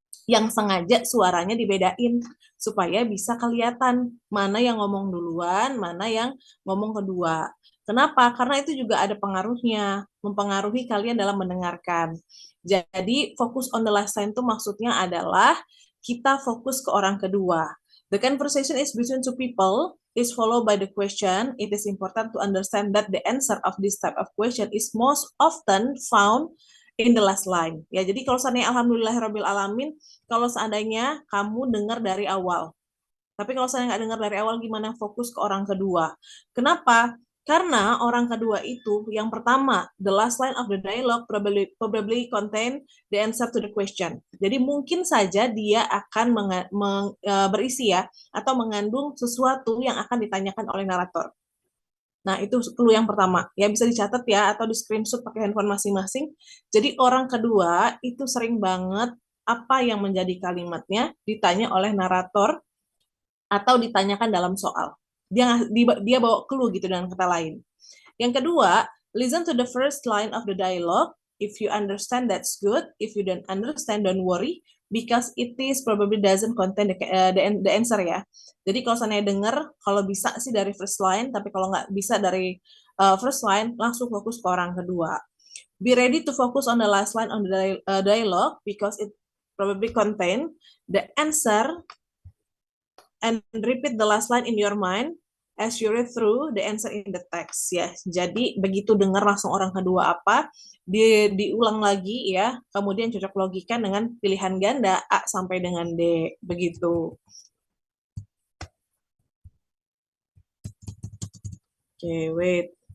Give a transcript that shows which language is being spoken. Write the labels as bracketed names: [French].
[Indonesian] Yang sengaja suaranya dibedain supaya bisa kelihatan mana yang ngomong duluan, mana yang ngomong kedua. Kenapa? Karena itu juga ada pengaruhnya, mempengaruhi kalian dalam mendengarkan. Jadi fokus [English] on the last line [Indonesian] itu maksudnya adalah kita fokus ke orang kedua. [English] The conversation is between 2 people, is followed by the question. It is important to understand that the answer of this type of question is most often found in the last line. [Indonesian] Ya, jadi kalau seandainya alhamdulillahirabbil alamin, kalau seandainya kamu dengar dari awal. Tapi kalau saya nggak dengar dari awal, gimana fokus ke orang kedua? Kenapa? Karena orang kedua itu, yang pertama, [English] the last line of the dialogue probably contain the answer to the question. [Indonesian] Jadi mungkin saja dia akan berisi ya, atau mengandung sesuatu yang akan ditanyakan oleh narator. Nah, itu clue yang pertama. Ya, bisa dicatat ya, atau di screenshot pakai handphone masing-masing. Jadi orang kedua itu sering banget apa yang menjadi kalimatnya ditanya oleh narator atau ditanyakan dalam soal. Dia bawa clue gitu dengan kata lain. [English] Yang kedua, listen to the first line of the dialogue. If you understand, that's good. If you don't understand, don't worry. because it is probably doesn't contain the answer ya. [Indonesian] Jadi kalau saya dengar, kalau bisa sih dari first line, tapi kalau nggak bisa dari first line, langsung fokus ke orang kedua. [English] Be ready to focus on the last line on the dialogue because it probably contain the answer and repeat the last line in your mind as you read through the answer in the text ya. [Indonesian] Jadi begitu dengar langsung orang kedua apa, diulang lagi ya, kemudian cocok logikan dengan pilihan ganda A sampai dengan D begitu. [English] Oke, wait.